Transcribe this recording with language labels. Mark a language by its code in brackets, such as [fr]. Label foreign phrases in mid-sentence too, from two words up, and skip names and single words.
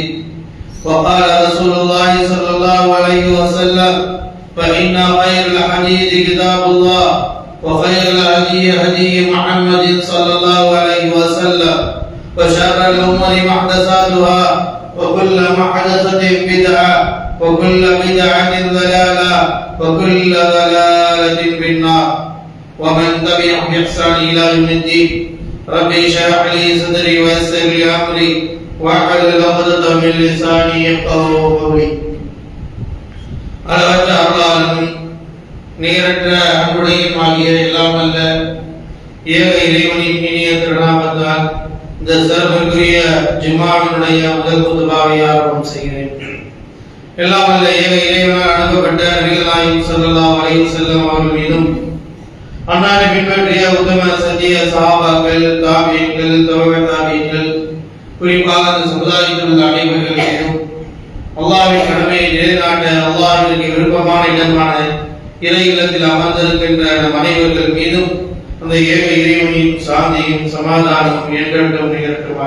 [ar] وقال رسول الله صلى الله عليه وسلم فإن خير الحديث كتاب الله وخير الهدي هدي محمد صلى الله عليه وسلم وشر الأمور محدثاتها وكل محدثة بدعة وكل بدعة ضلالة وكل ضلالة في النار ومن تبعهم بإحسان إلى يوم الدين. ربي اشرح لي صدري ويسر لي أمري واحلل عقدة من لساني يفقهوا قولي. [ta] அளவற்ற அருளாளனும் நேரற்ற அன்புடையும் ஆகிய எல்லாம் அல்ல ஏக இறைவனின் இனிய திருநாமத்தால் இந்த சிறப்புக்குரிய ஜும்மாவினுடைய முதல் குதுபாவை ஆரம்பம் செய்கிறேன். எல்லாம் அல்ல ஏக இறைவனால் அனுப்பப்பட்ட நபிகள் நாயகம் [ar] صلى الله عليه وسلم [ta] அவர்கள் மீதும் அன்னாரை பின்பற்றிய உத்தம சத்திய சஹாபாக்கள் தாபீன்கள் தபஅ தாபீன்கள் குறிப்பாக அந்த சமுதாயத்தில் உள்ள அனைவர்கள் மீதும் அல்லாஹ்வின் கடமையை நிலைநாட்ட அல்லாஹ்விற்கு விருப்பமான இடமான இறை இல்லத்தில் அமர்ந்திருக்கின்ற நம் அனைவர்கள் மீதும் அந்த ஏக இறைவனின் சாந்தியும் சமாதானமும் என்றென்றும் நிகழ்த்துமாக.